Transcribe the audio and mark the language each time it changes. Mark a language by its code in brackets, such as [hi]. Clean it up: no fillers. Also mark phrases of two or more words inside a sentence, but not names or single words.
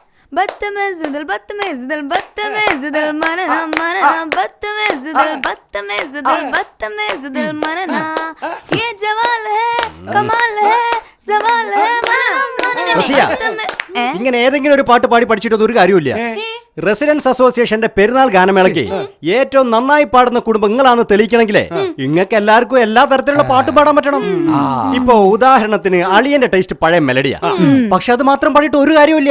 [hi] बदतमीज दिल बदतमीज दिल बदतमीज दिल मरना मरना बदतमीज दिल बदतमीज दिल बदतमीज दिल मरना ये जवाल है कमाल है सवाल है [ml] ഇങ്ങനെ ഏതെങ്കിലും ഒരു പാട്ട് പാടി പഠിച്ചിട്ടൊന്നും ഒരു കാര്യമില്ല. റെസിഡൻസ് അസോസിയേഷന്റെ പെരുന്നാൾ ഗാനമേളയ്ക്ക് ഏറ്റവും നന്നായി പാടുന്ന കുടുംബങ്ങളാണെന്ന് തെളിയിക്കണമെങ്കിലേ ഇങ്ങക്ക് എല്ലാവർക്കും എല്ലാ തരത്തിലുള്ള പാട്ടും പാടാൻ പറ്റണം. ഇപ്പൊ ഉദാഹരണത്തിന് അളിയന്റെ ടേസ്റ്റ് പഴയ മെലഡിയാ, പക്ഷെ അത് മാത്രം പാടിയിട്ട് ഒരു കാര്യമില്ല.